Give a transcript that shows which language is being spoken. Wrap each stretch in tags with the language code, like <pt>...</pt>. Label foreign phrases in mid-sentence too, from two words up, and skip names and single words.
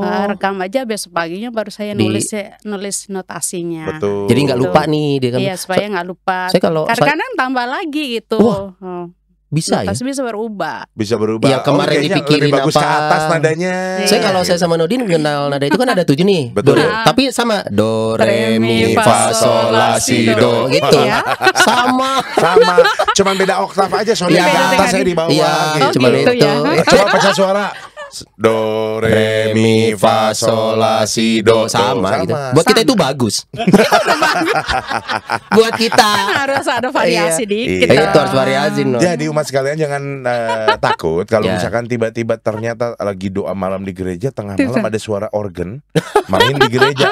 <id>Rekam aja besok paginya baru saya nulis notasinya. Betul. Jadi nggak lupa nih dia kan. Iya supaya nggak lupa. Saya kalau Kadang-kadang tambah lagi gitu. Wah, bisa ya. Notasi bisa berubah. Bisa berubah. Yang kemarin kayaknya dipikirin lebih bagus apa? ke atas nadanya. Saya kalau saya sama Nodin kenal nada itu kan ada 7 nih. Betul. Tapi sama do re mi fa sol la si do gitu. Ya. Sama. Sama, cuman beda oktav aja. Soalnya Iya. di atas saya di bawah. Iya, gitu. cuma gitu itu. ya. Coba pecah suara. Do re mi fa sol la si do. Sama gitu. Sama. Buat kita itu bagus. Buat kita. Harus ada variasi dikit. Iya. Itu harus variasi no. Jadi umat sekalian jangan takut kalau Ya. misalkan tiba-tiba ternyata lagi doa malam di gereja, tengah malam ada suara organ main di gereja.</id>